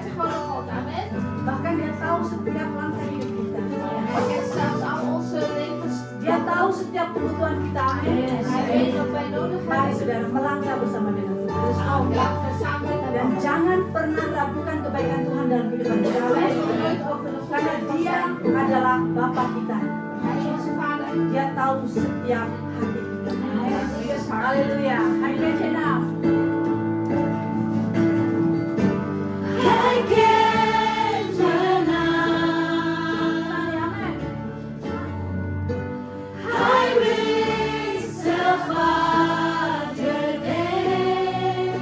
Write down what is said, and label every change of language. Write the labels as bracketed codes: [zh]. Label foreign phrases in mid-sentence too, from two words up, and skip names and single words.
[nl] van God. Amen. [id] Bahkan dia tahu setiap langkah hidup kita. [nl] Hij kent zelfs al onze levens. [id] Dia tahu setiap kebutuhan kita. Amin. [nl] Hij weet wat wij nodig [id] Mari [nl] hebben. [id] saudara melangkah bersama dengan Tuhan. [nl] Dus laten we samen met hem [id] Dan [nl] wandelen. [id] jangan pernah ragukan kebaikan Tuhan dalam kehidupan kita. [nl] Twijfel nooit over de [id] Karena [nl] goedheid van [id] dia [nl] zijn. [id] adalah Bapa kita. [nl] Hij is onze vader. [id] Dia tahu setiap hati kita. [nl] Hij is ieders hart. [id] Haleluya. Hai Kecena. [nl] Hij kent je [id] Amin. Amin. [nl] Hij weet zelf wat je denkt.